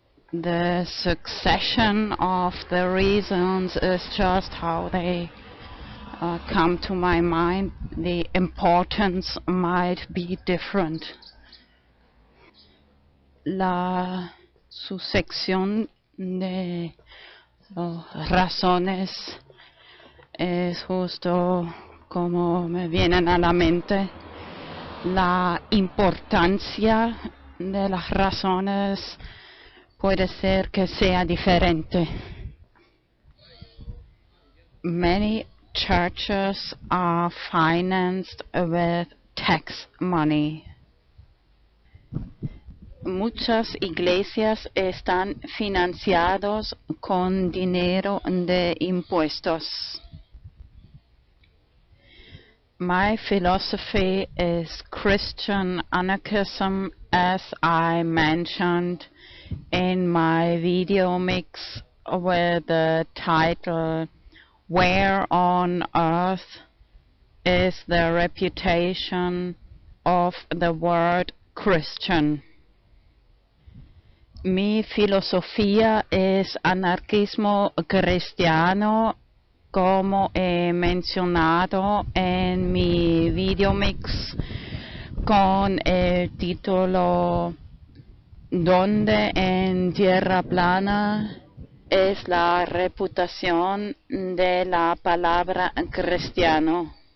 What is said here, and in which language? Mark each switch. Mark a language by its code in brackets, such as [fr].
[en] The succession of the reasons is just how they come to my mind. The importance might be different. [es] La sucesión de razones es justo como me vienen a la mente. La importancia de las razones puede ser que sea diferente. [en] Many churches are financed with tax money. [es] Muchas iglesias están financiados con dinero de impuestos. [en] My philosophy is Christian anarchism, as I mentioned in my video mix with the title "Where on Earth is the Reputation of the Word Christian. [es] Mi filosofía es anarquismo cristiano, como he mencionado en mi videomix con el título ¿Dónde en tierra plana es la reputación de la palabra cristiano?